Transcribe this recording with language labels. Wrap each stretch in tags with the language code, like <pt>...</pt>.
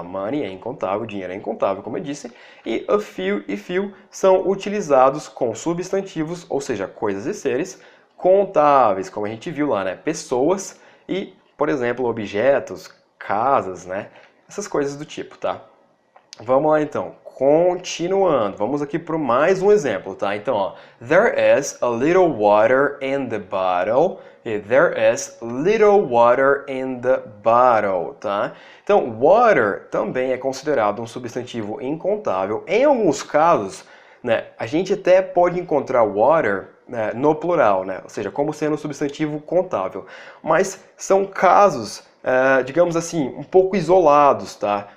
<pt>Money é incontável, dinheiro é incontável, como eu disse, e a few e few são utilizados com substantivos, ou seja, coisas e seres, contáveis, como a gente viu lá, né? Pessoas e, por exemplo, objetos, casas, né? Essas coisas do tipo, tá? Vamos lá então, continuando, vamos aqui para mais um exemplo, tá? Então, ó,</pt> <en>there is a little water in the bottle, e there is little water in the bottle, tá?</en> <pt>Então, water também é considerado um substantivo incontável. Em alguns casos, né, a gente até pode encontrar water, né, no plural, né? Ou seja, como sendo um substantivo contável. Mas são casos, digamos assim, um pouco isolados, tá?</pt>